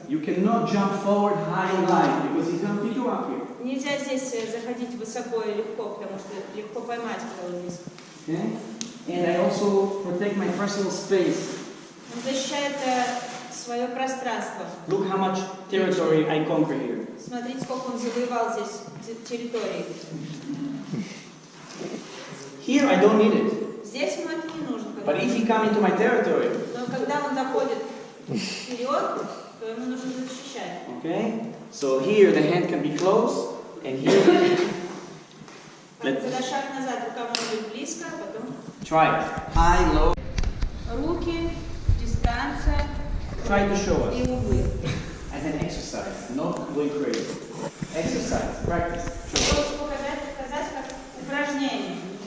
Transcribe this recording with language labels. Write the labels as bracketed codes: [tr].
[en] You cannot jump forward high and light because he's going to pick you up here. [ru] Нельзя здесь заходить высоко и легко, потому что легко поймать, когда вы близко. [en] Okay? And I also protect my personal space. [ru] Он защищает свое пространство. [en] Look how much territory I conquer here. [ru] Смотрите, сколько он завоевал здесь территории. [en] Here I don't need it. [ru] Здесь ему это не нужно. [en] But if he come into my territory, [ru] Но когда он заходит вперед, то ему нужно защищать. [en] okay? So here the hand can be close, and here [ru] Когда шаг назад, рука может быть близко, а потом [en] try it. High, low. [ru] руки, дистанция [en] Try to show us [ru] и углы. [en] as an exercise, not going crazy. Exercise, practice. [ru] Хочу показать как упражнение.